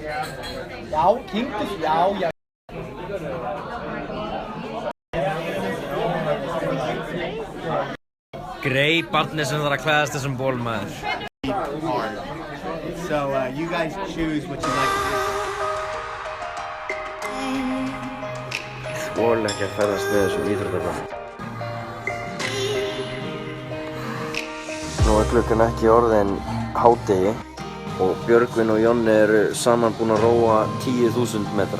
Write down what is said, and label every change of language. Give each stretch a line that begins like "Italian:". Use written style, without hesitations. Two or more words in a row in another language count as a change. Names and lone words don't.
Icelandic: Já, kynntu, já. Grey barnið sem þarf að klæðast þessum ból maður.
English: So you guys choose what you like to do.
Icelandic: Þoli ekki að ferðast með þessum íþróttafötum. Nú klukkan ekki orðin hádegi og Björgvin og Jonni eru saman búin að róa 10.000 metra.